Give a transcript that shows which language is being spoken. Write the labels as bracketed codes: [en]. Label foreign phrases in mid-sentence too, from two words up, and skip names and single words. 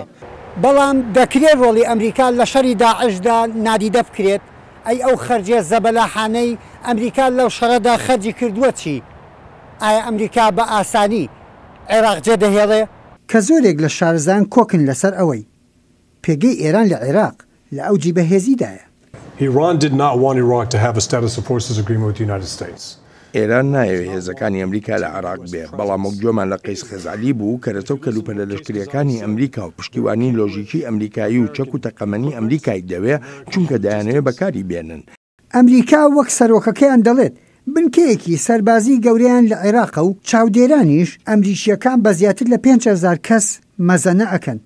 [ckb] بەڵام دەکرێت ڕۆڵی ئەمریکا لە شەڕی داعشدا نادیدە بکرێت. ئەی ئەو خەرجێ زەبەلاحانەی ئەمریکا لەو شەڕەدا خەرجی کردووە چی؟ ئایا ئەمریکا بە ئاسانی عێراق جێ دەهێڵێ؟ کە زۆرێک لە شارزان کۆکن لەسەر ئەوەی پێگەی ئێران لە عێراق لە ئەوجی بەهێزیدایە. [en] Iran did not want Iraq to have a status of forces agreement with the United States. [ckb] ئێران نایەوێت هێزەکانی ئەمریکا لە عێراق بێ، بەڵام وەکجۆمان لە قەیس خەزعەلی بوو کەرەتە و کەلوپەلە لەشکریەکانی ئەمریکا و پشتیوانی لۆژیکی ئەمریکایی و چەک و تەقەمەنی ئەمریکای دەوێ چونکە دەیانەوێت بەکاری بێنن. ئەمریکا وەک سەرۆکەکەیان دەڵێت بنکەیەکی سەربازی گەورەیان لە عێراقە و چاودێرانیش ئەمریکیەکان بە زیاتر لە 5,000 کەس مەزەنە ئەکەن.